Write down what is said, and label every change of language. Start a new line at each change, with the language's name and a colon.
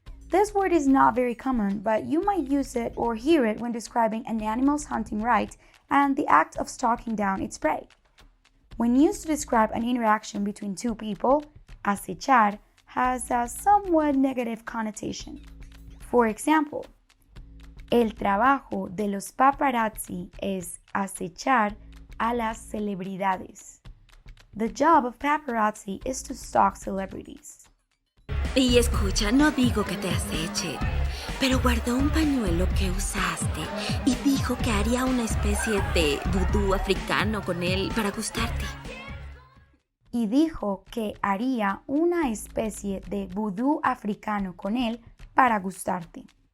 English: This word is not very common, but you might use it or hear it when describing an animal's hunting right and the act of stalking down its prey. When used to describe an interaction between two people, acechar has a somewhat negative connotation. For example,
Spanish: el trabajo de los paparazzi es acechar a las celebridades.
English: The job of paparazzi is to stalk celebrities.
Spanish: Y escucha, no digo que te aceche, pero guardó un pañuelo que usaste y dijo que haría una especie de vudú africano con él para gustarte. Y dijo que haría una especie de vudú africano con él para gustarte.